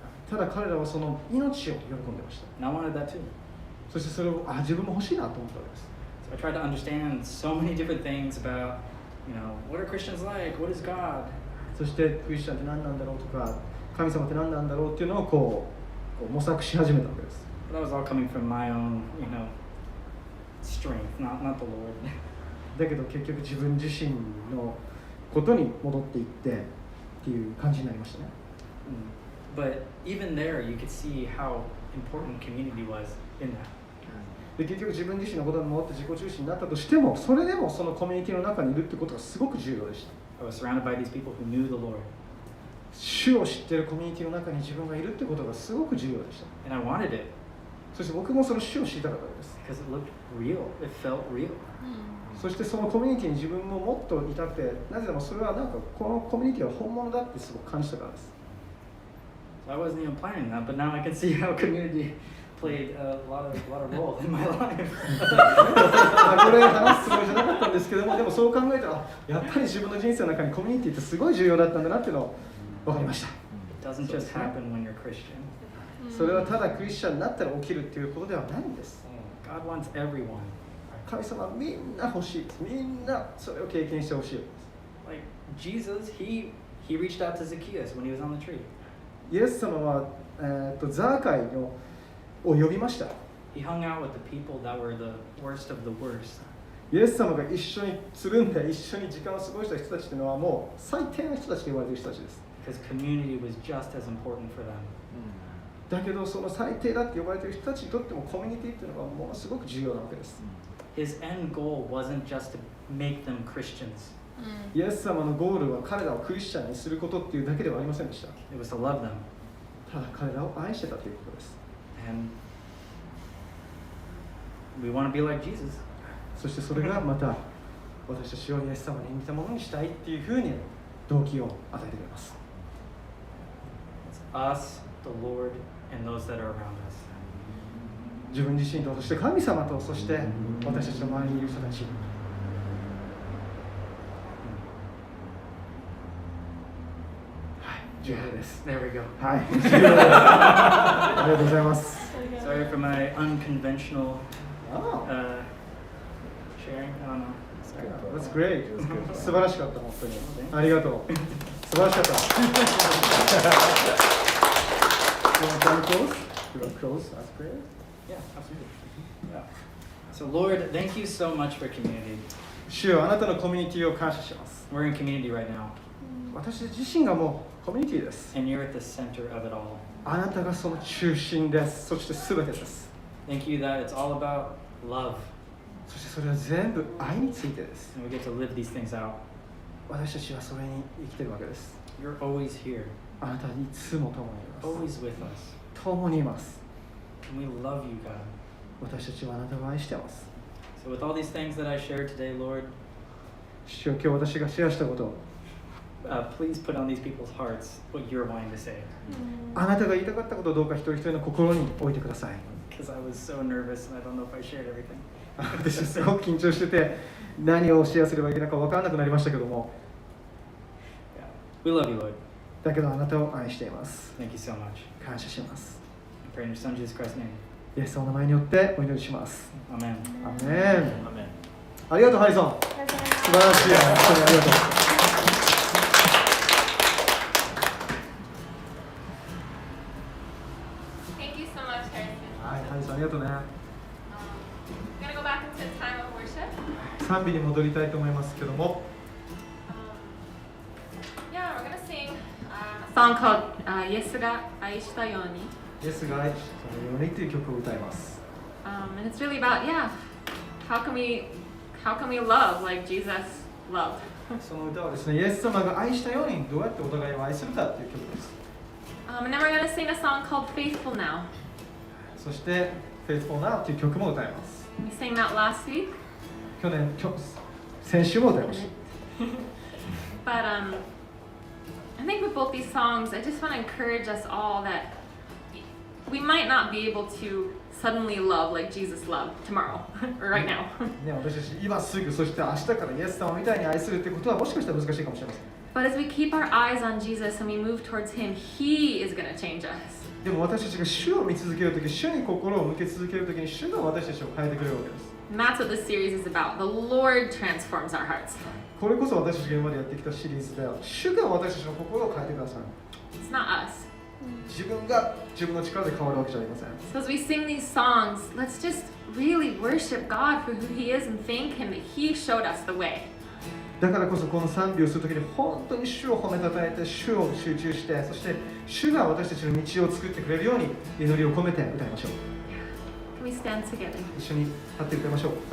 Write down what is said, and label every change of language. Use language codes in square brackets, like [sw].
[ja] ただ彼らはその命を喜んでました。 [en] And I wanted that too. [ja] そしてそれを自分も欲しいなと思ったわけです。 [en] So I tried to understand so many different things about, what are Christians like? What is God? [ja] そしてクリスチャンって何なんだろうとか神様って何なんだろうっていうのをこう模索し始めたわけです。 [en] But that was all coming from my own, strength, not the Lord. [ja] だけど結局自分自身のことに戻っていってっていう感じになりましたね。 [en] But even there, you could see how important community was in that. [ja] で結局自分自身のことに戻って自己中心になったとしても、それでもそのコミュニティの中にいるってことがすごく重要でした。 [en] I was surrounded by these people who knew the Lord. [ja] 主を知っているコミュニティの中に自分がいるってことがすごく重要でした。 [en] And I wanted it. [ja] そして僕もその主を知りたかったわけです。 [en] Because it looked real. It felt real. [ja] そしてそのコミュニティに自分ももっといたくて、なぜならそれはなんかこのコミュニティは本物だってすごく感じたからです。 [en] So I wasn't even planning that, but now I can see how community played a lot of role in my life. [ja] これ話すつもりじゃなかったんですけども、でもそう考えたらやっぱり自分の人生の中にコミュニティってすごい重要だったんだなっていうのを分かりました。 [en] It doesn't just happen when you're Christian. [ja] それはただクリスチャンになったら起きるっていうことではないんです。 [en] God wants everyone. [ja] 神様はみんな欲しいです。みんなそれを経験してほしいです。 [en] Like Jesus, he reached out to Zacchaeus when he was on the tree. [ja] イエス様は、ザーカイを呼びました。 [en] He hung out with the people that were the worst of the worst. [ja] イエス様が一緒につるんで一緒に時間を過ごした人たちというのはもう最低な人たちと言われている人たちです。 [en] Because community was just as important for them. [ja] だけどその最低だって呼ばれている人たちにとってもコミュニティっていうのはものすごく重要なわけです。 [en] His end goal wasn't just to make them Christians. [ja] イエス様のゴールは彼らをクリスチャンにすることっていうだけではありませんでした。 [en] It was to love them. [ja] ただ彼らを愛してたということです。 [en] And we want to be like Jesus. [ja] そしてそれがまた私たちをイエス様に似たものにしたいっていうふうに動機を与えてくれます。 [en] It's us, the Lord, and those that are around us. [ja] 自分自身とそして神様とそして私たちの周りにいる人たち。重要です。 [en] There we go. [ja] はい。ありがとうございます。 [en] Sorry for my unconventional Oh. sharing. I don't know. That's great. [ja] 素晴らしかった本当に。ありがとう。素晴らしかった。 [en] You want to come close? You want close? That's great. Yeah, absolutely. Yeah. So Lord, thank you so much for community. [ja] 主よあなたのコミュニティを感謝します。 [en] We're in community right now. [ja] 私自身がもうコミュニティです。 [en] And you're at the center of it all. [ja] あなたがその中心です。そして全てです。 [en] Thank you that it's all about love. [ja] そしてそれは全部愛についてです。 [en] And we get to live these things out. [ja] 私たちはそれに生きているわけです。 [en] You're always here. [ja] あなたはいつも共にいます。 [en] Always with us. [ja] 共にいます。 [en] And we love you, God. [ja] 私たちはあなたを愛しています。 [en] So with all these things that I shared today, Lord, [ja] 主よ今日私がシェアしたことを [en] please put on these people's hearts what you're wanting to say. [ja] あなたが言いたかったことをどうか一人一人の心に置いてください。 [en] Because I was so nervous and I don't know if I shared everything. [ja] 私はすごく緊張してて何をシェアすればいけないか分からなくなりましたけども [en] We love you, Lord. [ja] だけどあなたを愛しています。 [en] Thank you so much. [ja] 感謝します。 [en] I pray in your Son Jesus Christ's name. [ja] イエス様の名前によってお祈りします。 [en] Amen. [ja] アーメン。ありがとうハリソン。素晴らしい。本当にありがとう。 [en] Thank you so much, Harrison. [ja] はい、ハリさんありがとうね。 [en] We're gonna go back into a time of worship. [ja] 賛美に戻りたいと思いますけども、 [en] Yeah, we're gonna sing a song called イエスが愛したように。 [ja] イエスが愛したようにという曲を歌います。 [en] And it's really about, yeah, how can we love like Jesus loved? [ja] その歌はですね、イエス様が愛したようにどうやってお互いを愛するかという曲です。 [en] And then we're gonna sing a song called Faithful Now. [ja] そして Faithful Now という曲も歌います。 [en] We sang that last week. [ja] 先週も歌いました。 [en] But I think with both these songs, I just want to encourage us all that we might not be able to suddenly love like Jesus loved tomorrow or right now. [ja] ね、私たち今すぐ、そして明日からイエス様みたいに愛するってことはもしかしたら難しいかもしれません。 [en] But as we keep our eyes on Jesus and we move towards Him, He is going to change us. [ja] でも私たちが主を見続けるとき、主に心を向け続けるときに主が私たちを変えてくれるわけです。 [en] And that's what this series is about. The Lord transforms our hearts. [ja] これこそ私たちが今までやってきたシリーズでは、主が私たちの心を変えてください。 [en] It's not us. [ja] 自分が自分の力で変わるわけじゃありません。 [en] So as we sing these songs, let's just really worship God for who He is and thank Him that He showed us the way. [ja] だからこそこの賛美をするときに本当に主を褒めたたえて、主を集中して、そして主が私たちの道を作ってくれるように祈りを込めて歌いましょう。 [en] Can we stand together? [ja] 一緒に立って歌いましょう。